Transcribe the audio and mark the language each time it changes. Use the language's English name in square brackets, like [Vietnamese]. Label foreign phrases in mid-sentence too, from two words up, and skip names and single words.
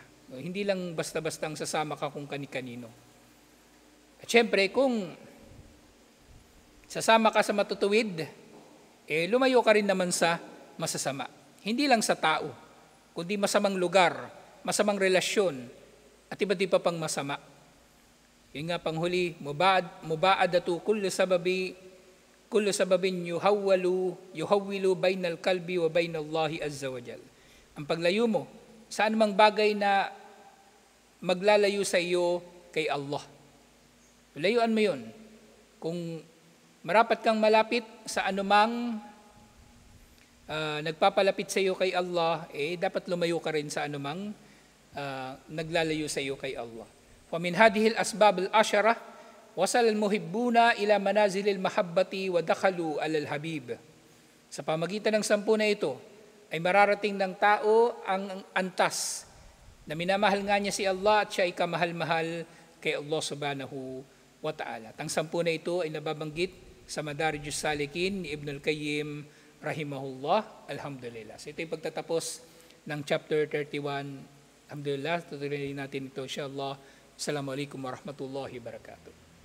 [Filipino] Hindi lang basta-bastang sasama ka kung kani-kanino. At syempre, kung sasama ka sa matutuwid, lumayo ka rin naman sa masasama. Hindi lang sa tao, kundi masamang lugar, masamang relasyon, at iba't iba pang masama. Yung nga panghuli, [Arabic] مباعدة كل سبب يحول بين القلب وبين الله عز وجل. [Filipino] Ang paglayo mo sa anumang bagay na maglalayo sa iyo kay Allah. Layuan mo yun. Kung marapat kang malapit sa anumang nagpapalapit sa iyo kay Allah, dapat lumayo ka rin sa anumang naglalayo sa iyo kay Allah. [Arabic] ومن هذه الأسباب العشرة وصل المحبون إلى منازل المحبة ودخلوا على الحبيب. [Filipino] Sa pamagitan ng 10 na ito ay mararating ng tao ang antas na minamahal nga niya si Allah at siya ay kamahal-mahal kay Allah [Arabic] سبحانه وتعالى. [Filipino] Ang 10 na ito ay nababanggit sa Madarijus Salikin ni Ibn al-Qayyim rahimahullah. Alhamdulillah. So ito yung pagtatapos ng chapter 31. Alhamdulillah, tutuloy natin ito insyaAllah. [Arabic] السلام عليكم ورحمة الله وبركاته.